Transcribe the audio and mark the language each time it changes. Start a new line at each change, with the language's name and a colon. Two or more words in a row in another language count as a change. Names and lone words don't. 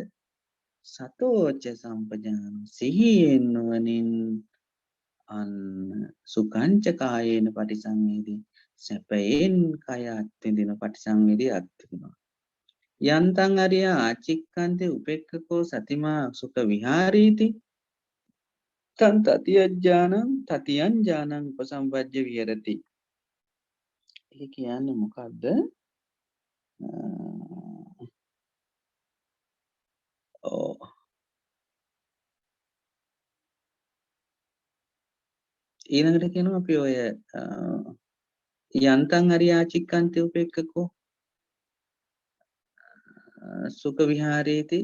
Pali: සතෝච සම්පජාන
Sinhala: සිහියෙන් නුවණින් අන්න
Pali: සුඛංච කායේන පටිසංවේදී.
Sinhala: සැපයෙන් කය අත්විඳින පටිසංවේදී අත්විඳිනවා.
Pali: යන්තං අරියා ආචික්ඛන්තේ උපේක්ඛකෝ සතිමා සුඛ විහාරීති. තං තතියං ඥානං උපසම්පජ්ජ විහෙරති.
Sinhala: ඒ කියන්නේ මොකද්ද? ඊළඟට කියනවා අපි ඔය
Pali: යන්තං අරියා ආචික්ඛන්තේ උපේක්ඛකෝ සුඛ විහාරේති.